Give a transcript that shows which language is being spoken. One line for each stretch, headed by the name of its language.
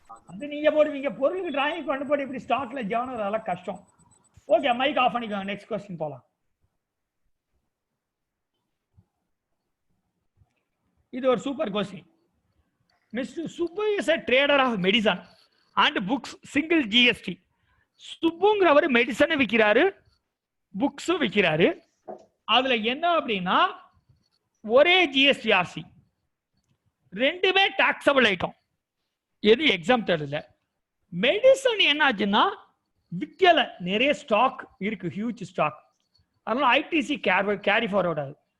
Tamil: அது நீங்க போடுவீங்க, பொருளுக்கு டிராயிங் கொண்டு போட்டு இப்படி ஸ்டாக்ல ஜானர் அதெல்லாம் கஷ்டம். ஓகே, மைக் ஆஃப் பண்ணிக்கோங்க. நெக்ஸ்ட் क्वेश्चन போலாம். இது ஒரு super question.
English: Mister Subbu is a trader of medicine and books single GST.
Tamil: சுப்புங்கிறவர் மெடிசனை விற்கிறாரு, புக்ஸும் விற்கிறாரு. அதுல என்ன அப்படின்னா ஒரே ஜிஎஸ்டிஆர்சி, ரெண்டுமே டாக்ஸபிள் ஐட்டம். எது எக்ஸாம்டட் இல்ல. மெடிசன் என்ன ஆச்சுன்னா விற்கல, நிறைய ஸ்டாக் இருக்கு, ஹியூஜ் ஸ்டாக், அதனால ஐடிசி கேரி ஃபார்வர்ட் ஆகுது.